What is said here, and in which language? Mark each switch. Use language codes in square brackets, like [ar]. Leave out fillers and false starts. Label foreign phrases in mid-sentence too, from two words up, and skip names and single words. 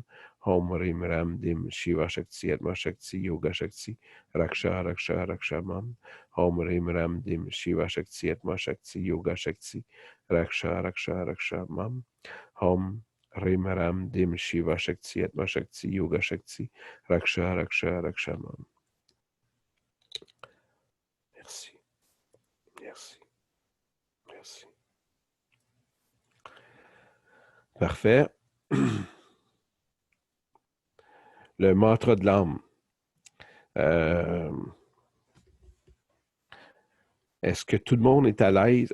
[sa] Om Rim Ram Dim Shiva Shakti Atma Shakti Yoga Shakti Raksha Raksha Raksha Mam. Om Rim Ram Dim Shiva Shakti Atma Shakti Yoga Shakti Raksha Raksha Raksha Mam. Om Rim Ram Dim Shiva Shakti Atma Shakti Yoga Shakti Raksha Raksha Raksha Mam. [fr] Merci. Merci. Merci. Parfait. Le mantra de l'âme. Est-ce que tout le monde est à l'aise?